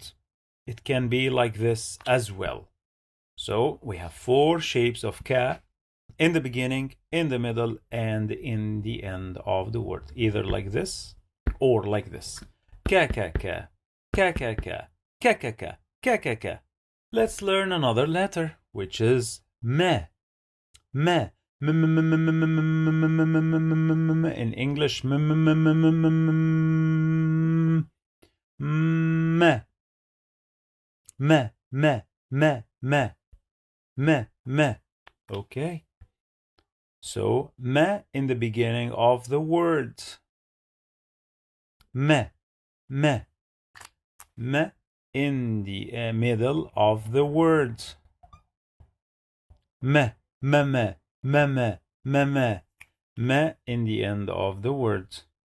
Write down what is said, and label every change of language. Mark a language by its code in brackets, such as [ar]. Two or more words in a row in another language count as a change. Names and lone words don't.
[en] It can be like this as well. So we have 4 shapes of ka in the beginning, in the middle, and in the end of the word. Either like this or like this. Ka, ka, ka, ka, ka, ka, ka, ka, ka, ka, ka, ka. Let's learn another letter, which is ma. Ma. In English, ma. Ma, ma, ma, ma, ma, ma. Okay. So, ma in the beginning of the word. Ma, ma, ma in the middle of the word. Ma, ma, ma, ma, ma, ma, ma, ma in the end of the word.